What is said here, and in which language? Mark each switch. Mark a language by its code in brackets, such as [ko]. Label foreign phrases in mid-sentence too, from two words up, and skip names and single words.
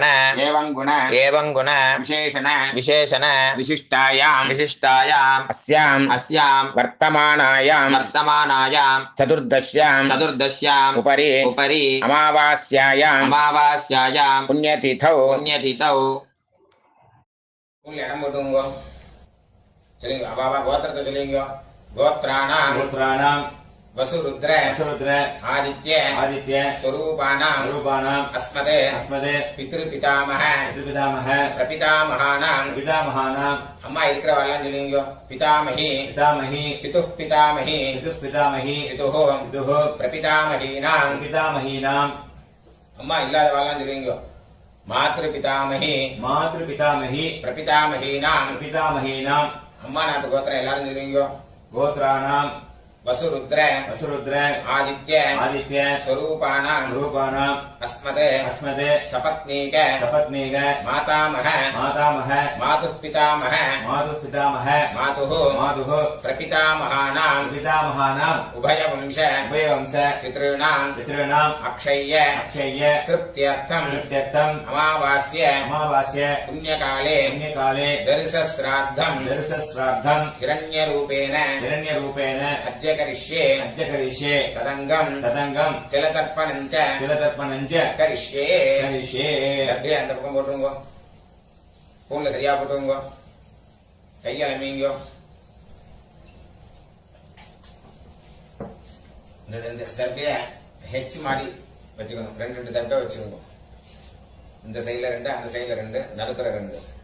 [sa] एवं गुण विशेषण विशिष्टायाम् अस्याम् वर्तमानायाम् चतुर्दश्याम् उपरि अमावास्यायाम् पुण्यतिथौ [ta] இடம் போட்டுங்க சொல்லுங்க அபாபா கோத்திரத்தை சொல்லுங்க கோத்ராணாம் [sa] वसुरुद्र आदित्य स्वरूपाणाम् अस्मदे पितृपितामह प्रपितामहानाम् [ta] அம்மா இருக்கிறவெல்லாம் சொல்லுங்க [sa] पितामही पितुः पितामही पितुः प्रपितामहीनाम् [ta] அம்மா இல்லாதவெல்லாம் சொல்லுங்க [sa] मातृपितामही प्रपितामहीनाम् [ta] அம்மா நாட்டு கோத்திரம் எல்லாரும் சொல்லுங்க [sa] गोत्राणाम् वसुरुद्र आदित्य स्वरूपाणाम् अस्मदे सपत्नीक मातामह मातुः पितामह मातुः प्रपितामहानाम् उभयवंश पितॄणाम् अक्षय्य तृप्त्यर्थम् अमावास्य पुण्यकाले दर्शश्राद्धम् हिरण्यरूपेण अद्य करिष्ये तदंगम तिलतर्पणञ्च करिष्ये [ta] அப்படியே அந்த பக்கம் போட்டுருங்க பூன்ல சரியா போட்டுருங்க கையால மீங்க இந்த தர்பிய ஹெச் மாதிரி வச்சுக்கணும் ரெண்டு தர்பை வச்சுக்கோங்க இந்த சைடுல 2 அந்த சைடுல 2 நடுப்புற 2